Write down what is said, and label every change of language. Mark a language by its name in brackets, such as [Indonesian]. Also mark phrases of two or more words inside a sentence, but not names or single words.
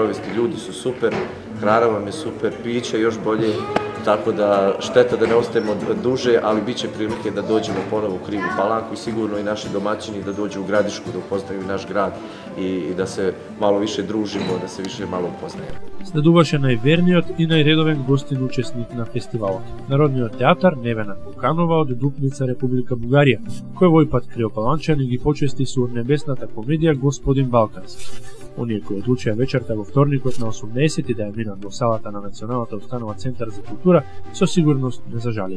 [Serbian] Ljudi su super, hrana vam je super, piće još bolje, tako da šteta da ne ostajemo duže, ali bit će prilike da dođemo ponovo u Krivu Palanku i sigurno i naši domaćini da dođu u Gradišku, da upoznaju naš grad i da se malo više družimo, da se više malo upoznajemo. [Macedonian] Следуваше најверниот и најредовен гостин учесник на фестивалот, Народниот театар Невена Куканова од Дупница, Република Бугарија, кој овој пат криопаланчани ги почести со небесната комедија Господин Балкански. Оние кои одлучија вечерта во вторникот на 18 да ја минат во салата на Националната установа Центар за култура, со сигурност не зажалија.